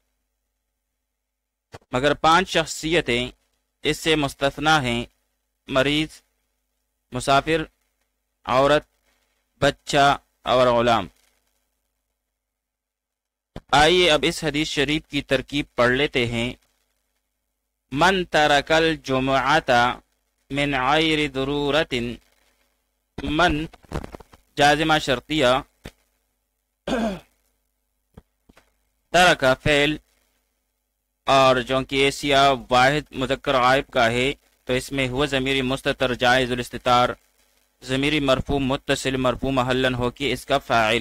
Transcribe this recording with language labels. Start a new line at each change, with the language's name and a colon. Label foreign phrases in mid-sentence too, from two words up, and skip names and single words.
Urdu: مگر 5 شخصیتیں اس سے مستثنیٰ ہیں: مریض، مسافر، عورت، بچہ اور غلام۔ آئیے اب اس حدیث شریف کی ترکیب پڑھ لیتے ہیں۔
Arabic: من ترک الجمعۃ من غیر ضرورت،
Urdu: من جازمہ شرطیہ، ترک فعل، اور چونکہ ایسیا واحد مذکر غائب کا ہے تو اس میں ہوا ضمیر مستتر
Arabic: جائز الاستتار،
Urdu: ضمیر مرفوع متصل
Arabic: مرفوع محلن
Urdu: ہو کے اس کا فاعل۔